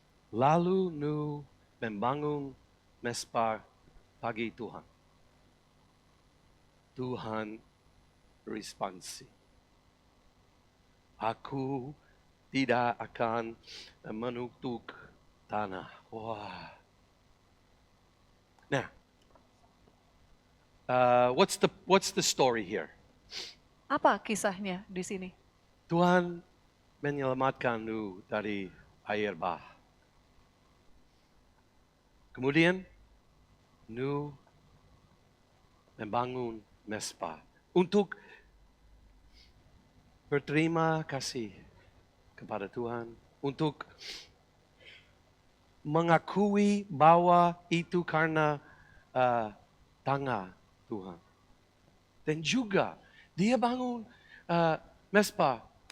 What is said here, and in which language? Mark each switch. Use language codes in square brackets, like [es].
[id] Lalu Nuh membangun mesbah bagi Tuhan. Tuhan responsi. Aku tidak akan mengutuk tanah. Wah. [en] Nah, what's the story here? [id] Apa kisahnya di sini? Tuhan menyelamatkan Nuh dari air bah. Kemudian Nuh membangun mesbah untuk berterima kasih kepada Tuhan, untuk mengakui bahwa itu karena tangan Tuhan. Dan juga dia bangun mesbah